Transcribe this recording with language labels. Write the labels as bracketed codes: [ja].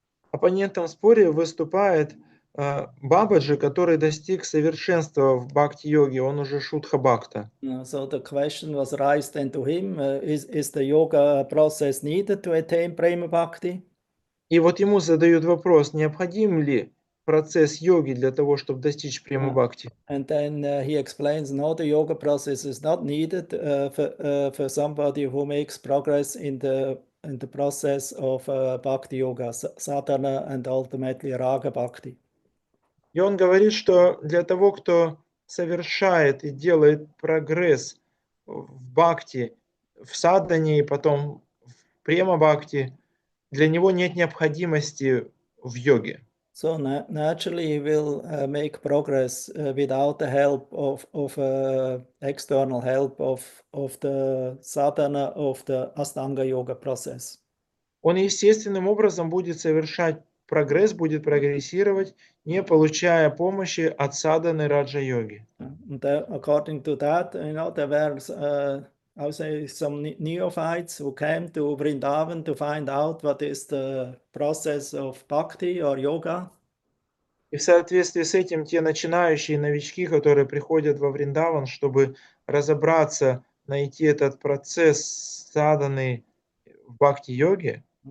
[ru] Оппонентом в споре выступает Бабаджи, который достиг совершенства в бхакти-йоге, он уже Шудха Бхакта. [en] So the question was raised then to him, is the yoga process needed to attain Prema Bhakti? [ru] И вот ему задают вопрос, необходим ли процесс йоги для того, чтобы достичь према бхакти. [en] And then he explains, no, the yoga process is not needed for somebody who makes progress in the process of bhakti yoga, sadhana, and ultimately raga bhakti. [ru] И он говорит, что для того, кто совершает и делает прогресс в бхакти, в садхане и потом в према бхакти, для него нет необходимости в йоге. [en] So naturally he will make progress without the help of external help of the sadhana of the Astanga yoga process. [ru] Он естественным образом будет совершать прогресс, будет прогрессировать, не получая помощи от садханы раджа-йоги. [en] According to that, there were I would say some neophytes who came to Vrindavan to find out what is the process of bhakti or yoga. [ru] И в соответствии с этим те начинающие новички, которые приходят во Вриндаван, чтобы разобраться, найти этот процесс садханы в бхакти-йоге.